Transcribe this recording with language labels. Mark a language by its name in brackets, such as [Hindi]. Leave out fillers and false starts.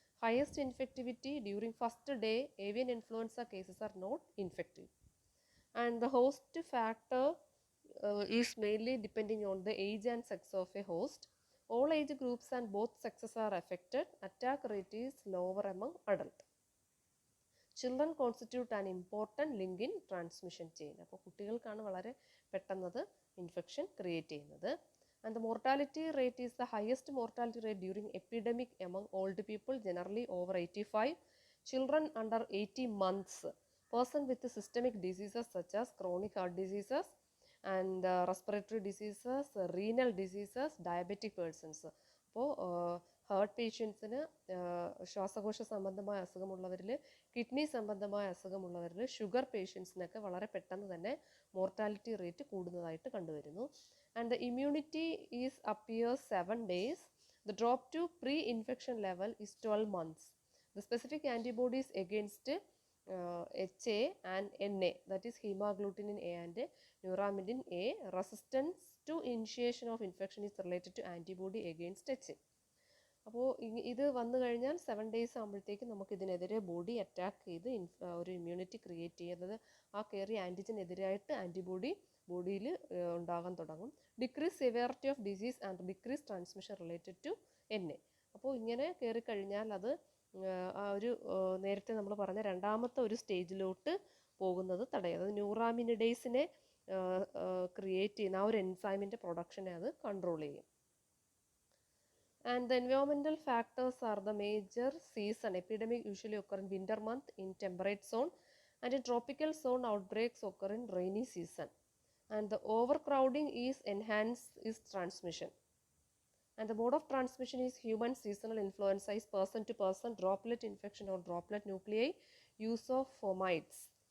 [English] Highest infectivity during first day avian influenza cases are not infective. And the host factor is mainly depending on the age and sex of a host. All age groups and both sexes are affected. Attack rate is lower among adult. Children constitute an important link in transmission chain. [Malayalam] അപ്പോൾ കുട്ടികൾക്കാണ് വളരെ പെട്ടെന്നത് infection create ചെയ്യുന്നത്. [English] And the mortality rate is the highest mortality rate during epidemic among old people, generally over 85, children under 80 months, person with systemic diseases such as chronic heart diseases and respiratory diseases, renal diseases, diabetic persons. [Malayalam] അപ്പോൾ heart പേഷ്യൻസിന് ശ്വാസകോശ സംബന്ധമായ അസുഖമുള്ളവരിൽ, kidney സംബന്ധമായ അസുഖമുള്ളവരിൽ, sugar പേഷ്യൻസിനൊക്കെ വളരെ പെട്ടെന്ന് തന്നെ mortality rate കൂടുന്നതായിട്ട് കണ്ടുവരുന്നു. [English] And the immunity is appears 7 days. The drop to pre-infection level is 12 months. The specific antibodies against HA and NA, that is hemagglutinin A and neuraminidine A, resistance to initiation of infection is related to antibody against HA. [Malayalam] അപ്പോൾ ഇത് വന്നു കഴിഞ്ഞാൽ [English] 7 days [Malayalam] ആകുമ്പോഴത്തേക്കും നമുക്ക് ഇതിനെതിരെ body attack ചെയ്ത് ഒരു immunity create ചെയ്യുന്നത് ആ കയറിയ ആൻറ്റിജനെതിരായിട്ട് ആൻറ്റിബോഡി ബോഡിയിൽ ഉണ്ടാകാൻ തുടങ്ങും. [English] Decrease severity of disease and decrease transmission related to NA. [Malayalam] അപ്പോൾ ഇങ്ങനെ കയറിക്കഴിഞ്ഞാൽ അത് ആ ഒരു നേരത്തെ നമ്മൾ പറഞ്ഞ രണ്ടാമത്തെ ഒരു സ്റ്റേജിലോട്ട് പോകുന്നത് തടയും. അത് ന്യൂറാമിനിഡേസിനെ ക്രിയേറ്റ് ചെയ്യുന്ന ആ ഒരു എൻസൈമിൻ്റെ പ്രൊഡക്ഷനെ അത് കൺട്രോൾ ചെയ്യും. [English] And the environmental factors are the major season. Epidemic usually occur in winter month in temperate zone and in tropical zone outbreaks occur in rainy season. And the overcrowding is transmission. And the mode of transmission is human seasonal influenza is person to person, droplet infection or droplet nuclei, use of fomites.